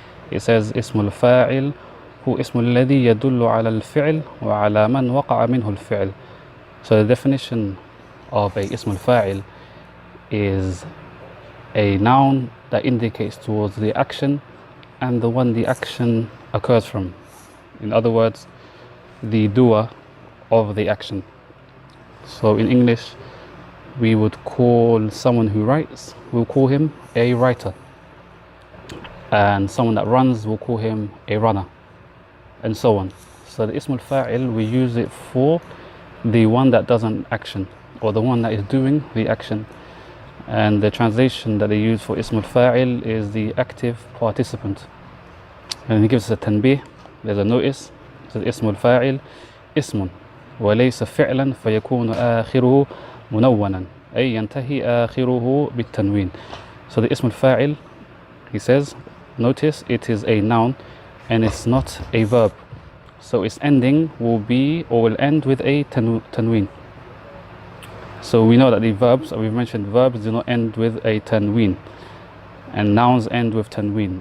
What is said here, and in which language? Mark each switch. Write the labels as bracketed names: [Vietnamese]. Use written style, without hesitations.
[English] It says [Arabic] Ismul Fa'il هو اسم الذي يدل على الفعل وعلى من وقع منه الفعل. [English] So the definition of a Ismul Fa'il is a noun that indicates towards the action and the one the action occurs from. In other words, the doer of the action. So in English, we would call someone who writes, we'll call him a writer. And someone that runs, we'll call him a runner, and so on. So the Ismul Fa'il, we use it for the one that does an action, or the one that is doing the action. And the translation that they use for Ismul Fa'il is the active participant. And he gives us a tanbih, there's a notice. [Arabic] So اسم الفاعل اسم وليس فعلا فيكون آخره منونا أي ينتهي آخره بالتنوين. [English] So the اسم الفاعل, he says, notice it is a noun and it's not a verb. So its ending will be or will end with a tanween. So we know that the verbs, we've mentioned verbs do not end with a tanween, and nouns end with tanween.